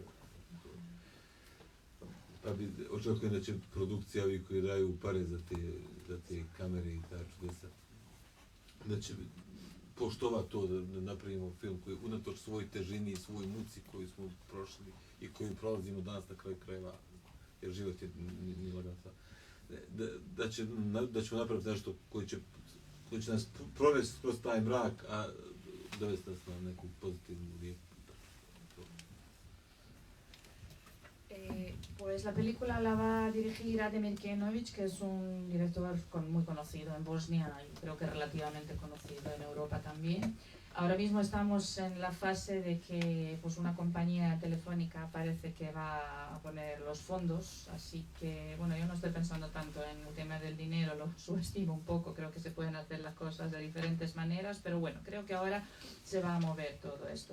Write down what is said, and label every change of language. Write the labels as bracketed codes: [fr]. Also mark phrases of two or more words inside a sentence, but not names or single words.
[bs] Pa bi očekujem da će produkcija ovi koji daju pare za te kamere i ta čudesa, da će poštovati to da napravimo film koji unatoč svoj težini i svoj muci koju smo prošli i koju prolazimo danas na kraju krajeva, jer život je nije lagan sad, da ćemo napraviti nešto koji će nas provesti kroz taj mrak, a dovesti nas na neku pozitivnu lijepu. [es] Pues la película la va a dirigir Ademir Kenović, que es un director muy conocido en Bosnia y creo que relativamente conocido en Europa también. Ahora mismo estamos en la fase de que pues, una compañía telefónica parece que va a poner los fondos, así que bueno, yo no estoy pensando tanto en el tema del dinero, lo subestimo un poco, creo que se pueden hacer las cosas de diferentes maneras, pero bueno, creo que ahora se va a mover todo esto.